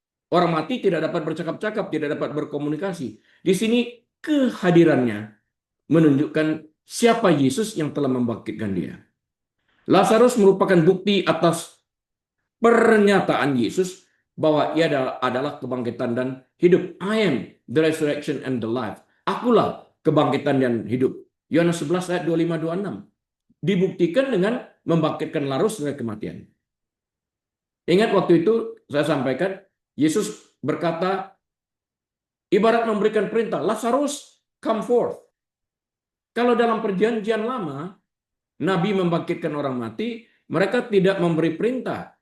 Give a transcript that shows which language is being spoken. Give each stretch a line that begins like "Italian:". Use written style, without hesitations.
Indonesian: Orang mati tidak dapat bercakap-cakap, tidak dapat berkomunikasi. Di sini kehadirannya menunjukkan siapa Yesus yang telah membangkitkan dia. Lazarus merupakan bukti atas pernyataan Yesus bahwa ia adalah kebangkitan dan hidup.
English: I am the resurrection and the life.
Indonesian: Akulah kebangkitan dan hidup. Yohanes 11 ayat 25-26. Dibuktikan dengan membangkitkan Lazarus dari kematian. Ingat waktu itu saya sampaikan, Yesus berkata, ibarat memberikan perintah, Lazarus,
English: come forth.
Indonesian: Kalau dalam perjanjian lama, Nabi membangkitkan orang mati, mereka tidak memberi perintah.